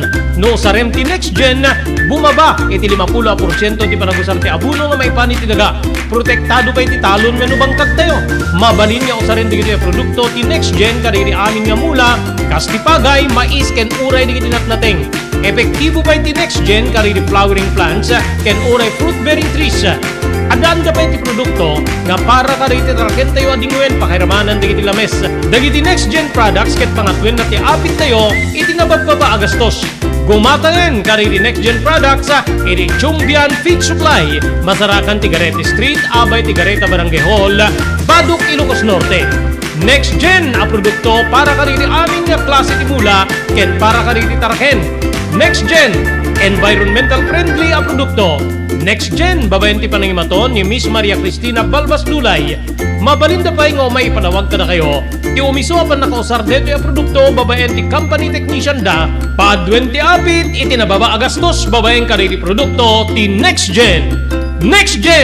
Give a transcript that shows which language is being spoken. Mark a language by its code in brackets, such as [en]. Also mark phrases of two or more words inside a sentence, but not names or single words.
[ilo] No sarem ti Next Gen, bumaba iti 50% ti panagusar ti abuno nga maipani ti daga. Protektado pa iti talon nga bangkag tayo. Mabalin nga usaren digiti produkto ti Next Gen kadiri amin nga mula, kas ti pagay, mais ken uray digiti natnateng. Epektibo pa iti Next Gen kadiri [en] flowering plants [ilo] ken uray [en] fruit bearing trees. [ilo] Adaan ka pa iti produkto nga para ka riti taraken tayo adingwen pakiramanan digiti lames. Dagiti Next Gen products ket pangatwen na ti apit tayo iti nabagbaba agastos. Gumatangan ka riti Next Gen products iti Chumbian Feed Supply, Masarakan Tigarete Street, Abay Tigareta Barangay Hall, Baduk, Ilocos Norte. Next Gen a produkto para ka riti aming nga klase ti mula ket para ka riti taraken. Next Gen, [en] environmental friendly [ilo] a produkto. Next Gen, babayan ti panangimaton ni Miss Maria Cristina Balbas Lulay. Mabalinda pa nga may panawag ka na kayo. Ti umiso pa nakausar dito yung produkto, babayan ti company technician da. Paadwen ti apit, iti nababa agastos, babayan ka rin ti produkto, ti Next Gen.